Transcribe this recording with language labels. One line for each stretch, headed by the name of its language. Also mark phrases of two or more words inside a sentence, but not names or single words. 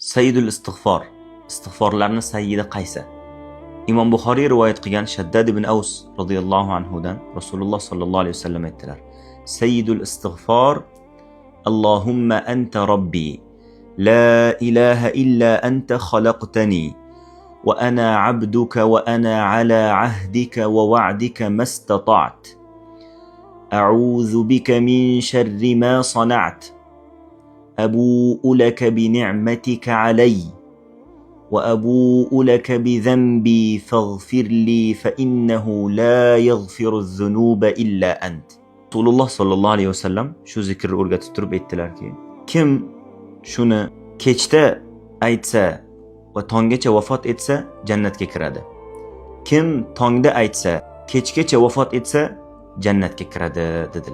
Arabic: سيد الاستغفار.
Uzbek: Istig'forlarning sayyidi qaysi? Imom Buxoriy rivoyat qilgan Shaddad ibn Aws radhiyallohu anhudan Rasululloh
Arabic: صلى الله عليه وسلم
Uzbek: aytdilar:
Arabic: سيد الاستغفار اللهم أنت ربي لا إله إلا أنت خلقتني وأنا عبدك وأنا على عهدك ووعدك ما استطعت أعوذ بك من شر ما صنعت أبوء لك بنعمتك علي وأبوء لك بذنبي فاغفر لي فإنه لا يغفر الذنوب إلا أنت.
Uzbek: Rasululloh
Arabic: صلى الله عليه وسلم
Uzbek: shu zikrni o'rgatib turib aytdilarki, kim shuni kechda aytsa va tonggacha vafot etsa jannatga kiradi. Kim tongda aytsa, kechgacha vafot etsa jannatga kiradi dedilar.